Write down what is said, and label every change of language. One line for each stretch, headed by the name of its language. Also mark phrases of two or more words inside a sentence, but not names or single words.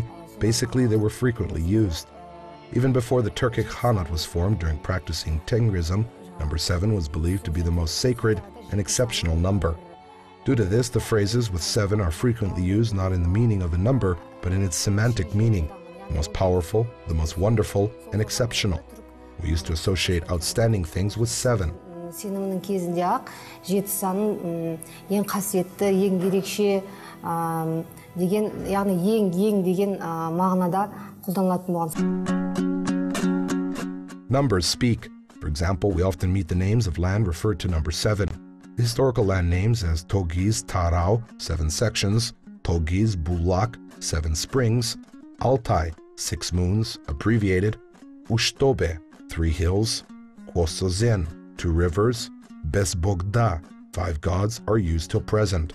English: Basically, they were frequently used. Even before the Turkic Khanate was formed during practicing Tengrism, number 7 was believed to be the most sacred and exceptional number. Due to this, the phrases with 7 are frequently used not in the meaning of the number, but in its semantic meaning, the most powerful, the most wonderful, and exceptional. We used to associate outstanding things with 7.
Kazakh: Сенімнің кезінде-ақ 7 санын ең қасиетті, ең ерекше деген, яғни ең деген мағынада қолданылатын болған.
English: Numbers speak. For example, we often meet the names of land referred to number 7. The historical land names as Togiz Tarau, 7 sections, Togiz Bulak, 7 springs, Altai, 6 moons, abbreviated, Ushtobe, 3 hills, Kwosozen, 2 rivers, Besbogda, 5 gods are used till present.